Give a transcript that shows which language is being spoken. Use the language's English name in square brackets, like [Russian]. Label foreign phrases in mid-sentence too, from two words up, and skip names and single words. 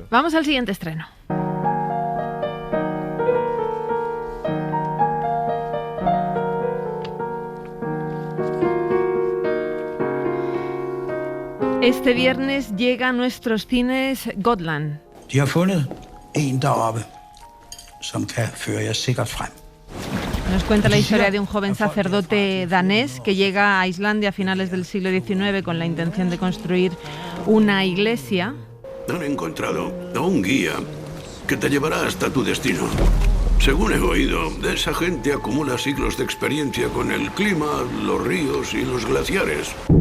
[Spanish] Vamos al siguiente estreno. Este viernes llega a nuestros cines Gotland. [Danish] De har fundet en deroppe, som kan føre jer sikkert frem. [Spanish] Nos cuenta la historia de un joven sacerdote danés que llega a Islandia a finales del siglo XIX con la intención de construir una iglesia. Han encontrado a un guía que te llevará hasta tu destino. Según he oído, esa gente acumula siglos de experiencia con el clima, los ríos y los glaciares.